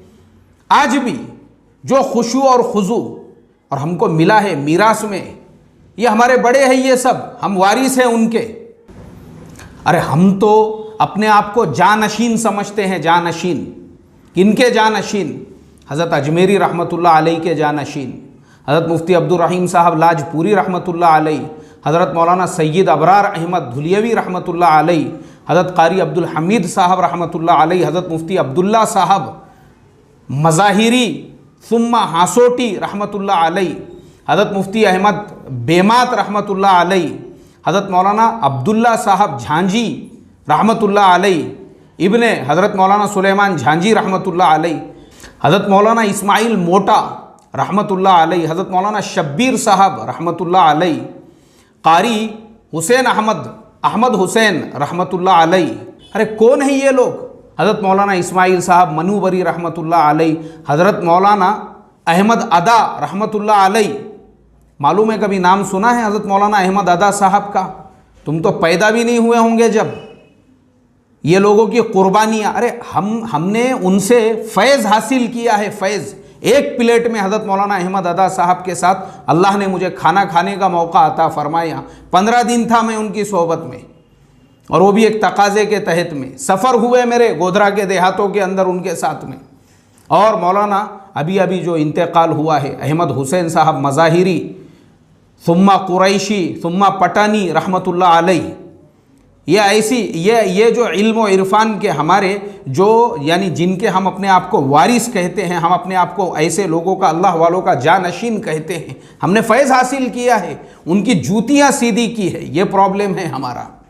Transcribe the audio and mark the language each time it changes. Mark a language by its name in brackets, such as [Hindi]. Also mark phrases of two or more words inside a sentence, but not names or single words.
[Hindi] आज भी जो खुशू और खुजू और हमको मिला है मीरास में, ये हमारे बड़े हैं, ये सब हम वारिस हैं उनके। अरे हम तो अपने आप को जानशीन समझते हैं। जानशीन किनके जानशीन? हज़रत अजमेरी [Arabic] رحمة الله عليه [Hindi] के जानशीन, हज़रत मुफ्ती अब्दुल रहीम साहब लाजपुरी [Arabic] رحمة الله عليه, [Hindi] हज़रत मौलाना सैयद अबरार अहमद धुलियवी [Arabic] رحمة الله عليه, [Hindi] हज़रत कारी अब्दुल हमीद साहब [Arabic] رحمة الله عليه, [Hindi] हज़रत मुफ्ती अब्दुल्ला साहब मज़ाहिरी सुम्मा हासोटी [Arabic] رحمة الله عليه, [Hindi] हज़रत मुफ्ती अहमद बेमात [Arabic] رحمة الله عليه, [Hindi] हज़रत मौलाना अब्दुल्ला साहब झांझी [Arabic] رحمة الله عليه, [Hindi] इब्ने हज़रत मौलाना सुलेमान झांझी [Arabic] رحمة الله عليه, [Hindi] हज़रत मौलाना इस्माइल मोटा [Arabic] رحمة الله عليه, [Hindi] हज़रत मौलाना शब्बीर साहब [Arabic] رحمة الله عليه, [Hindi] कारी हुसैन अहमद हुसैन [Arabic] رحمة الله عليه, [Hindi] अरे कौन है ये लोग? हज़रत मौलाना इस्माइल साहब मनूबरी [Arabic] رحمة الله عليه, [Hindi] हज़रत मौलाना अहमद अदा [Arabic] رحمة الله عليه, [Hindi] मालूम है कभी नाम सुना है हज़रत मौलाना अहमद अदा साहब का? तुम तो पैदा भी नहीं हुए होंगे जब। ये लोगों की कुर्बानियाँ, अरे हमने उनसे फैज़ हासिल किया है, फैज़। एक प्लेट में हज़रत मौलाना अहमद अदा साहब के साथ अल्लाह ने मुझे खाना खाने का मौका अता फरमाया। 15 दिन था मैं उनकी सोहबत में, और वो भी एक तकाज़े के तहत में। सफ़र हुए मेरे गोधरा के देहातों के अंदर उनके साथ में। और मौलाना अभी अभी जो इंतकाल हुआ है अहमद हुसैन साहब मज़ाहिरी, सुम्मा कुरैशी, सुम्मा पटानी [Arabic] رحمة الله عليه, [Hindi] ये ऐसी ये जो इल्म व इरफान के हमारे जो यानी जिनके हम अपने आप को वारिस कहते हैं, हम अपने आप को ऐसे लोगों का, अल्लाह वालों का जानशीन कहते हैं, हमने फैज़ हासिल किया है, उनकी जूतियाँ सीधी की है। ये प्रॉब्लम है हमारा।